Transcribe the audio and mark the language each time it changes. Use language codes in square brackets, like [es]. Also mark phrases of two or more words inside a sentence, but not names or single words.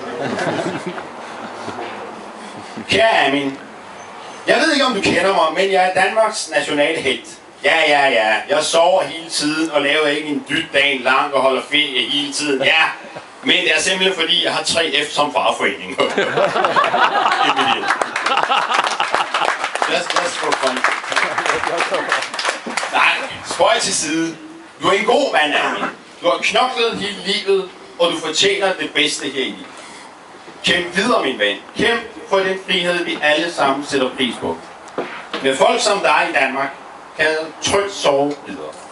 [da] Kære Amin, jeg ved ikke om du kender mig, men jeg er Danmarks nationale helt. Ja. Jeg sover hele tiden og laver ikke en dyt dagen lang og holder ferie hele tiden. Ja, men det er simpelthen fordi, jeg har 3F som farforening. [en] Let's go fun. [da] Nej, spøj til side. Du er en god mand, Amin. Du har knoklet hele livet, og du fortjener det bedste her i livet. Kæmp videre, min ven. Kæmp for den frihed, vi alle sammen sætter pris på. Med folk som dig i Danmark, kan jeg trygt sove videre.